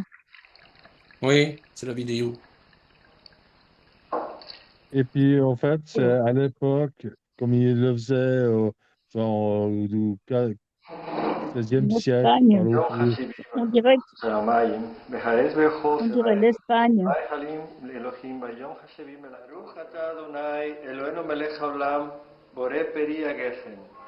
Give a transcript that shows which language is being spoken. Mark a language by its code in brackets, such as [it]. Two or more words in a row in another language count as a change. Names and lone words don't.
[fr] oui, c'est la vidéo. Et puis, en fait, c'est à l'époque, comme il le faisait, genre, au XVIe En siècle, Espagne. par là autour. On dirait l'Espagne. [he] ברוך אתה אדוני אלוהינו מלך העולם בורא פרי הגפן.